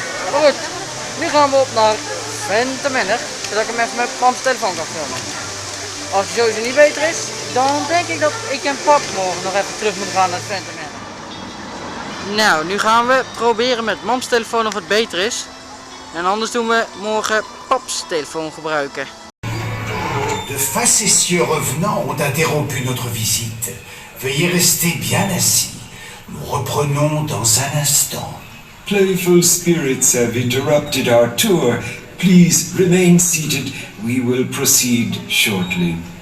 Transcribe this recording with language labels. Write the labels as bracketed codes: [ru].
[nl] Maar goed, nu gaan we op naar Ventemenne, zodat ik hem even met mams telefoon kan filmen. Als het sowieso niet beter is, dan denk ik dat ik en pap morgen nog even terug moeten gaan naar Ventemenne. Nou, nu gaan we proberen met mams telefoon of het beter is. En anders doen we morgen paps telefoon gebruiken. [fr] De facétieux revenants ont interrompu notre visite. Veuillez rester bien assis. Nous reprenons dans un instant. [en] Playful spirits have interrupted our tour. Please remain seated. We will proceed shortly.